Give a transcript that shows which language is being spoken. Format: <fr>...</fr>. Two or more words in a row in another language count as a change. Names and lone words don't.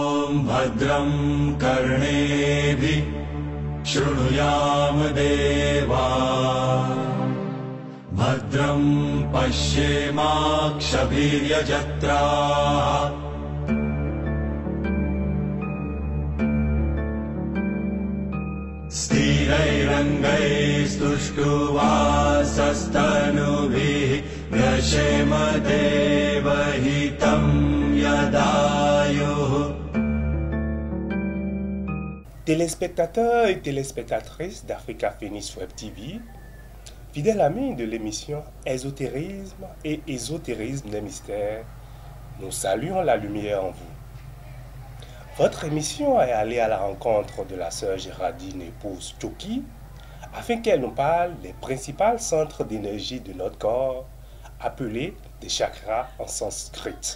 <sa>भद्रं कर्णेभिः शृणुयाम देवा भद्रं पश्येमाक्षभिर्यजत्राः स्थिरैरङ्गैस्तुष्टुवासस्तनुभिः व्यशेम देवहितं यदायुः।</sa> <fr>Téléspectateurs et téléspectatrices d'Africa Phoenix Web TV, fidèles amis de l'émission Ésotérisme et Ésotérisme des mystères, nous saluons la lumière en vous. Votre émission est allée à la rencontre de la sœur Géraldine, épouse Choki, afin qu'elle nous parle des principaux centres d'énergie de notre corps, appelés des chakras en sanskrit.</fr>